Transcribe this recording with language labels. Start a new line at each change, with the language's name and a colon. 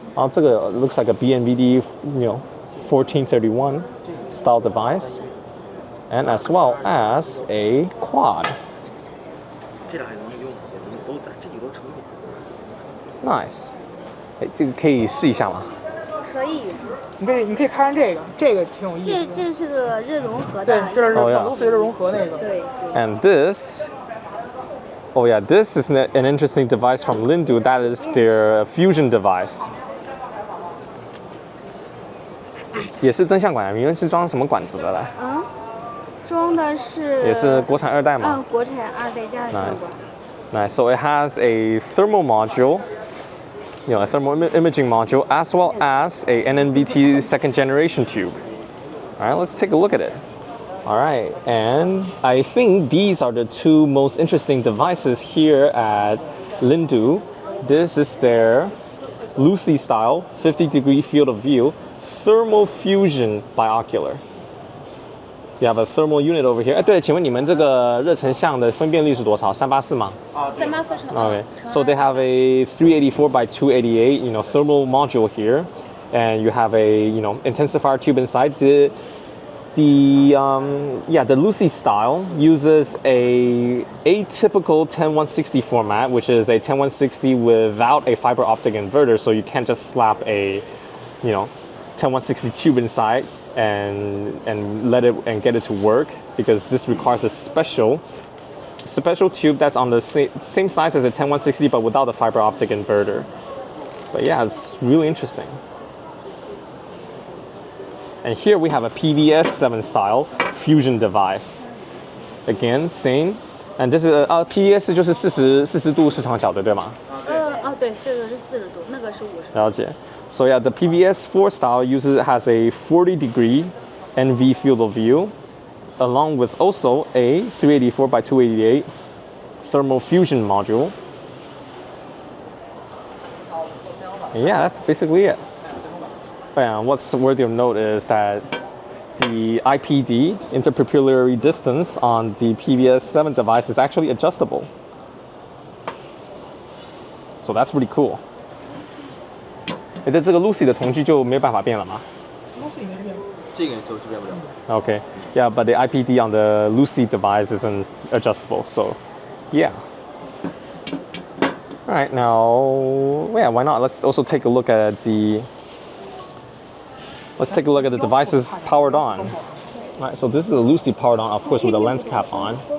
English: 这个 looks like a BNVD, you know, 1431 style device, and as well as a quad.
Chinese: 这俩还能用，也不用都在，这几个都成品。
English: Nice.
Chinese: 哎，这个可以试一下吗？可以。你可以看看这个挺有意思的。这是个热融合的。对，这是Lucie热融合那个。对。
English: And this. Oh yeah, this is an interesting device from Lindu. That is their fusion device.
Chinese: 也是真相管，你们是装什么管子的嘞？装的是。也是国产2代吗？国产2代加的相管。
English: Nice. So it has a thermal module, you know, a thermal imaging module, as well as a NNVT second generation tube. All right, let's take a look at it. All right, and I think these are the two most interesting devices here at Lindu. This is their Lucie style 50-degree field of view thermal fusion biocular. You have a thermal unit over here.
Chinese: 对了，请问你们这个热成像的分辨率是多少？384吗？384乘。
English: Okay. So they have a 384 by 288, you know, thermal module here, and you have a, you know, intensifier tube inside. The Lucie style uses a atypical 10160 format, which is a 10160 without a fiber optic inverter, so you can't just slap a, you know, 10160 tube inside and let it and get it to work, because this requires a special tube that's on the same size as a 10160 but without a fiber optic inverter. But yeah, it's really interesting. And here we have a PVS 7 style fusion device. Again, same.
Chinese: And this is PVS 就是40度市场角的，对吗？对，这个是40度，那个是50度。了解。
English: So yeah, the PVS 4 style has a 40-degree NV field of view, along with also a 384 by 288 thermal fusion module. And yeah, that's basically it. And what's worthy of note is that the IPD, interpupillary distance, on the PVS 7 device is actually adjustable. So that's pretty cool.
Chinese: 这个 Lucie 的瞳距就没办法变了吗？ Lucie 没变，这个就变不了。
English: Okay, yeah, but the IPD on the Lucie device isn't adjustable, so yeah. All right, now, yeah, why not? Let's also take a look at the devices powered on. All right, so this is the Lucie powered on, of course, with the lens cap on.